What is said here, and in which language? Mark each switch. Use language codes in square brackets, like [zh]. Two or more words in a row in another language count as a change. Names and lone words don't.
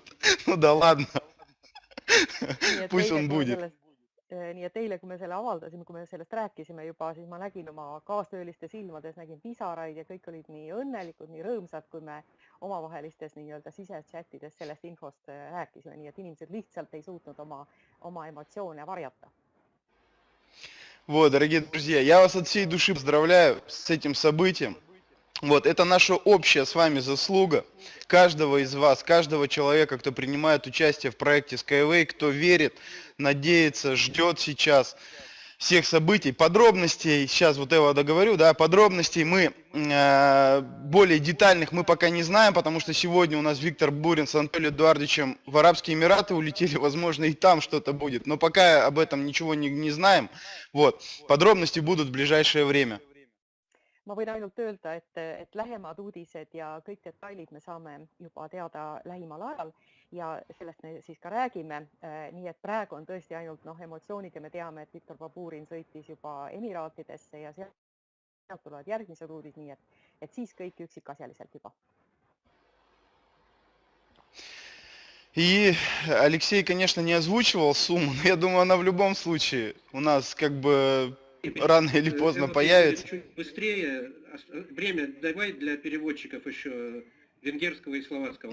[ru] Ну да ладно, pусть он будет. [et] Nii et eile, kui me selle avaldasime, kui me sellest rääkisime juba, siis ma nägin oma kaastööliste silmades, nägin pisaraid ja kõik olid nii õnnelikud, nii rõõmsad, kui me omavahelistes nii-öelda sisechattides sellest infost rääkisime, nii et inimesed lihtsalt ei suutnud oma emotsioone varjata. [ru] Вот, дорогие друзья, я вас от всей души поздравляю с этим событием. Вот, это наша общая с вами заслуга, каждого из вас, каждого человека, кто принимает участие в проекте Skyway, кто верит, надеется, ждет сейчас всех событий, подробностей, сейчас вот я договорю, да, подробностей мы, более детальных мы пока не знаем, потому что сегодня у нас Виктор Бурин с Анатолием Эдуардовичем в Арабские Эмираты улетели, возможно, и там что-то будет, но пока об этом ничего не знаем, вот, подробности будут в ближайшее время. [et] Ma võin ainult öelda, et lähemad uudised ja kõik detailid me saame juba teada lähimal ajal ja sellest me siis ka räägime. Nii et praegu on tõesti ainult emotsioonid ja me teame, et Viktor Baburin sõitis juba Emiraatidesse ja sealt tulevad järgmised uudis, nii et siis kõik üksikasjaliselt juba. [ru] И Алексей, конечно, не озвучивал сумму, но я думаю, она в любом случае у нас как бы рано или поздно появится. Чуть быстрее. Время давай для переводчиков еще венгерского и словацкого.